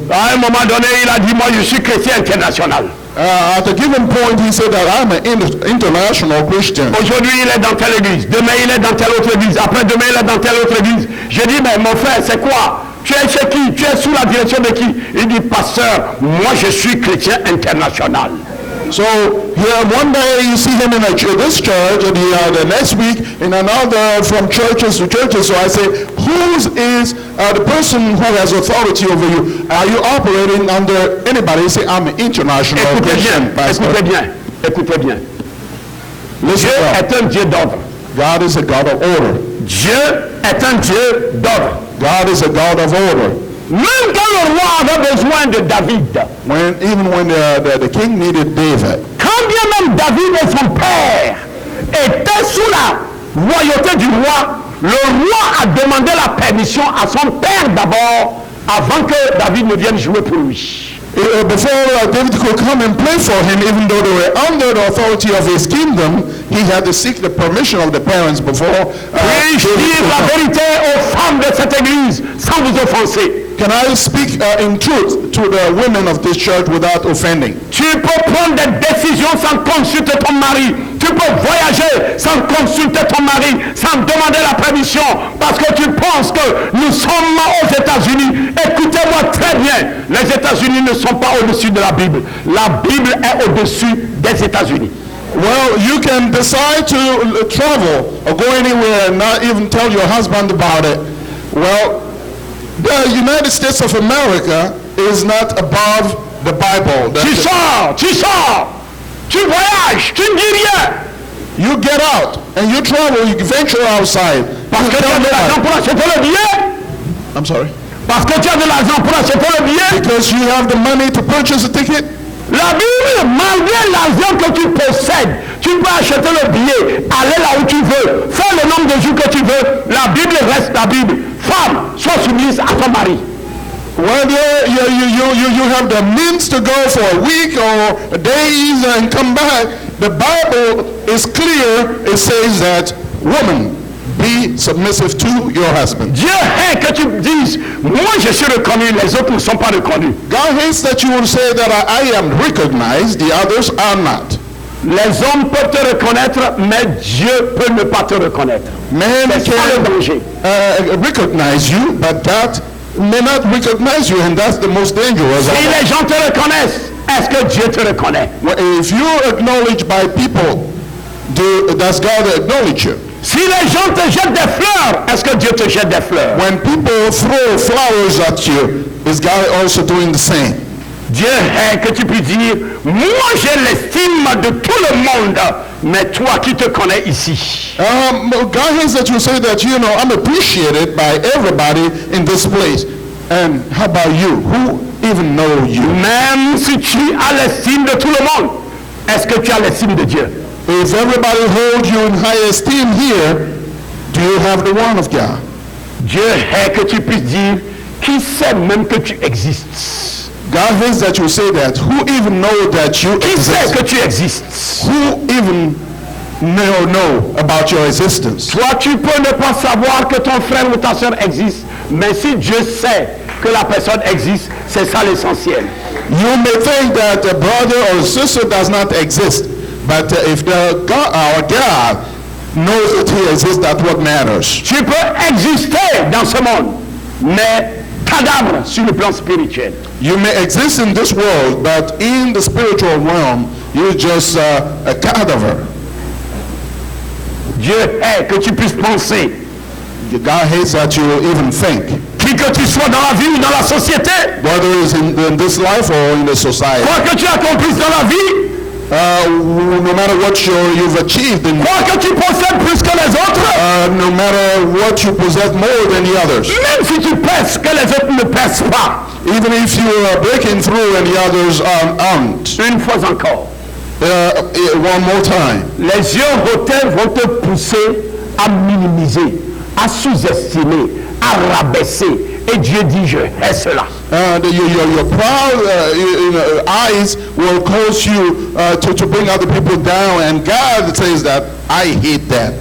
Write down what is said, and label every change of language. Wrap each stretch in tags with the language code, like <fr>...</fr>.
<fr>À un moment donné, il a dit, moi je suis chrétien international.</fr> <en>At a given point, he said that I'm an international Christian.</en> <fr>Aujourd'hui, il est dans telle église. Demain, il est dans telle autre église. Après, demain, il est dans telle autre église. J'ai dit, mais mon frère, c'est quoi? Tu es chez qui? Tu es sous la direction de qui? Il dit, pasteur, moi je suis chrétien international.</fr> <en>So here one day you see him in this church, and the next week in another, from churches to churches. So I say, whose is the person who has authority over you? Are you operating under anybody? He say, I'm an international Christian pastor.</en> <fr>Écoutez bien, écoutez bien.</fr> <en>Listen</en> <fr>Dieu</fr> <en>well.</en> <fr>est un Dieu d'ordre.</fr> <en>God is a God of order.</en> <fr>Dieu est un Dieu d'ordre.</fr> <en>God is a God of order.</en> <fr>Même quand le roi avait besoin de David,</fr> <en>Even when the king needed David,</en> <fr>quand bien même David et son père étaient sous la royauté du roi, le roi a demandé la permission à son père d'abord, avant que David ne vienne jouer pour lui.</fr> <en>before David could come and play for him, even though they were under the authority of his kingdom, he had to seek the permission of the parents before.</en> <fr>Puis-je dire la vérité aux femmes de cette église sans vous offenser?</fr> <en>Can I speak in truth to the women of this church without offending?</en> <fr>Tu peux prendre des décisions sans consulter ton mari. Tu peux voyager sans consulter ton mari, sans demander la permission, parce que tu penses que nous sommes aux États-Unis. Écoutez-moi très bien, les États-Unis ne sont pas au-dessus de la Bible. La Bible est au-dessus des États-Unis.</fr> <en>Well, you can decide to travel or go anywhere and not even tell your husband about it. Well, the United States of America is not above the Bible.</en> <fr>Tu sors, tu voyages, tu ne dis rien.</fr> <en>You get out and you travel, you venture outside.</en> <fr>Parce que tu as de l'argent pour acheter le billet.</fr> <en>I'm sorry.</en> <fr>Parce que tu as de l'argent pour acheter le billet.</fr> <en>Because you have the money to purchase a ticket.</en> <fr>La Bible, malgré l'argent que tu possèdes, tu peux acheter le billet, aller là où tu veux, faire le nombre de jours que tu veux. La Bible reste la Bible. Femme, sois soumise à ton mari.</fr> <en>Well, you have the means to go for a week or days and come back. The Bible is clear. It says that, woman, be submissive to your husband.</en> <fr>Dieu hait que tu dises, moi je suis reconnu, les autres ne sont pas reconnus.</fr> <en>God hates that you will say that I am recognized, the others are not.</en> <fr>Les hommes peuvent te reconnaître, mais Dieu peut ne pas te reconnaître.</fr> <en>Man</en> <fr>C'est ça le danger.</fr> <en>can recognize you, but God may not recognize you, and that's the most dangerous.</en> <fr>Si les gens te reconnaissent, est-ce que Dieu te reconnaît?</fr> <en>If you're acknowledged by people, does God acknowledge you?</en> <fr>Si les gens te jettent des fleurs, est-ce que Dieu te jette des fleurs?</fr> <en>When people throw flowers at you, is God also doing the same?</en> <fr>Dieu hait que tu puisses dire, moi j'ai l'estime de tout le monde, mais toi qui te connais ici.</fr> <en>God hates that you say that, I'm appreciated by everybody in this place. And how about you? Who even know you?</en> <fr>Même si tu as l'estime de tout le monde, est-ce que tu as l'estime de Dieu?</fr> <en>If everybody holds you in high esteem here, do you have the one of God?</en> <fr>Dieu hait que tu puisses dire, qui sait même que tu existes?</fr> <en>God hates that you say that. Who even know that you</en> <fr>Qui sait</fr> <en>exist?</en> <fr>que tu existes?</fr> <en>Who even know about your existence?</en> <fr>Toi, tu peux ne pas savoir que ton frère ou ta soeur existe, mais si Dieu sait que la personne existe, c'est ça l'essentiel.</fr> <en>You may think that a brother or sister does not exist, but if our God knows that he exists, that's what matters.</en> <fr>Tu peux exister dans ce monde, mais cadavre sur le plan spirituel.</fr> <en>You may exist in this world, but in the spiritual realm, you're just a cadaver.</en> <fr>Dieu hait que tu puisses penser,</fr> <en>God hates that you even think,</en> <fr>qui que tu sois dans la vie ou dans la société,</fr> <en>whether it's in this life or in the society.</en> <fr>quoi que tu accomplisses dans la vie,</fr> <en>No matter what you've achieved,</en> <fr>quoi que tu possèdes plus que les autres,</fr> <en>no matter what you possess more than the others,</en> <fr>même si tu pèses que les autres ne pèsent pas,</fr> <en>even if you are breaking through and the others aren't.</en> <fr>une fois encore,</fr> <en>One more time.</en> <fr>les yeux hautain vont te pousser à minimiser, à sous-estimer, à rabaisser. Et Dieu dit, je hais cela.</fr> <en>Your proud eyes will cause you to bring other people down, and God says that I hate that.</en>